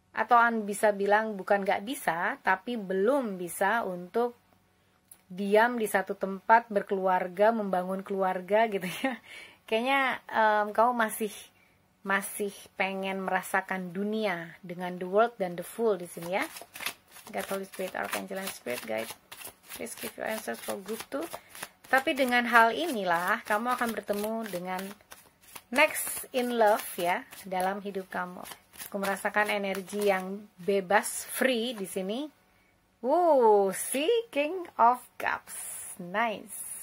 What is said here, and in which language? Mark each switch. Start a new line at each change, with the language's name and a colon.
Indonesian: Atau An bisa bilang bukan nggak bisa, tapi belum bisa untuk diam di satu tempat, berkeluarga, membangun keluarga gitu ya. Kayaknya kamu masih pengen merasakan dunia dengan the World dan the Fool di sini ya.
English: God, Holy Spirit, Archangel, and Spirit Guide, please give your answers for group 2.
Indonesian: Tapi dengan hal inilah kamu akan bertemu dengan
English: next in love
Indonesian: ya dalam hidup kamu. Aku merasakan energi yang bebas, free di sini.
English: See, King of Cups, nice.